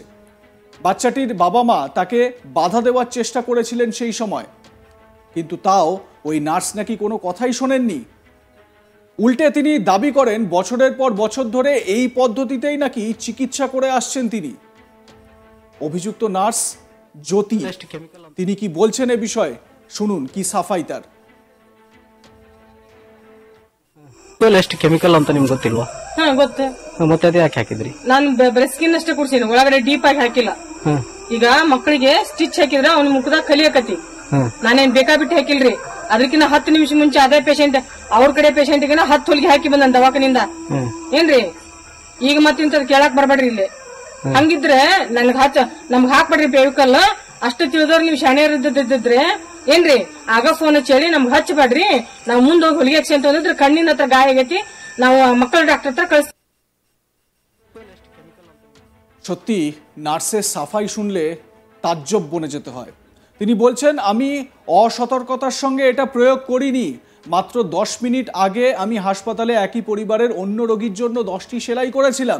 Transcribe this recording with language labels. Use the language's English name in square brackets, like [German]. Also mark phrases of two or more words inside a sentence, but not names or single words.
[Bangla] বাচ্চাটির বাবা মা তাকে বাধা দেওয়ার চেষ্টা করেছিলেন সেই সময়, কিন্তু তাও ওই নার্স নাকি কোনো কথাই শোনেননি। উল্টে তিনি দাবি করেন বছরের পর বছর ধরে এই পদ্ধতিতেই নাকি চিকিৎসা করে আসছেন তিনি। অভিযুক্ত নার্স জ্যোতি, তিনি কি বলছেন এ বিষয়ে শুনুন, কি সাফাই তার। [Kannada] ಎಷ್ಟು ಕೆಮಿಕಲ್ ಅಂತ ನಿಮ್ಗೆ ಗೊತ್ತಿಲ್ವಾ? ಗೊತ್ತೆ. ಮತ್ತೆ ಅದೇ ಯಾಕೆ ಹಾಕಿದ್ರಿ? ನಾನು ಬರೀ ಸ್ಕಿನ್ ಅಷ್ಟೇ ಕುಡ್ಸೀನಿ, ಒಳಗಡೆ ಡೀಪ್ ಆಗಿ ಹಾಕಿಲ್ಲ. ಈಗ ಮಕ್ಕಳಿಗೆ ಸ್ಟಿಚ್ ಹಾಕಿದ್ರೆ ಅವ್ನ ಮುಖದಾಗ ಕಲಿಯಕತಿ, ನಾನೇನ್ ಬೇಕಾಬಿಟ್ಟು ಹಾಕಿಲ್ರಿ. ಅದಕ್ಕಿಂತ 10 ನಿಮಿಷ ಮುಂಚೆ ಅದೇ ಪೇಷಂಟ್ ಅವ್ರ ಕಡೆ ಪೇಷಂಟ್ ಗೆ 10 ಹೊಲಿಗೆ ಹಾಕಿ ಬಂದ ದವಾಖಾನಿಂದ. ಏನ್ರಿ ಈಗ ಮತ್ತಿಂತದ್ ಕೇಳಕ್ ಬರ್ಬೇಡ್ರಿ ಇಲ್ಲಿ. ಹಂಗಿದ್ರೆ ನಮ್ಗ್ ಹಾಕ್ಬೇಡ್ರಿ ಬೇವಿಕಲ್. ಅಷ್ಟು ತಿಳಿದವ್ರು ನೀವು ಶಾಣೆಯರಿದ್ರೆ ಏನ್ರಿ ಆಗ ಫೋನ್ ಹಚ್ಚಿ ನಮ್ಗೆ ಹಚ್ಚಬೇಡ್ರಿ, ನಾವು ಮುಂದೆ ಹೋಗಿ ಹೊಲಿಗೆ ಹಾಕ್ಸಿ ಅಂತ ಅಂದಿದ್ರೆ ಕಣ್ಣಿನ ಹತ್ರ ಗಾಯ ಆಗೈತಿ, ನಾವು ಮಕ್ಕಳ ಡಾಕ್ಟರ್ ಹತ್ರ ಕಳಿಸ್ತೀವಿ। [Bangla] সত্যি নার্সের সাফাই শুনলে তাজ্জব বনে যেতে হয়। তিনি বলছেন আমি অসতর্কতার সঙ্গে এটা প্রয়োগ করিনি। মাত্র 10 মিনিট আগে আমি হাসপাতালে একই পরিবারের অন্য রোগীর জন্য 10টি সেলাই করেছিলাম।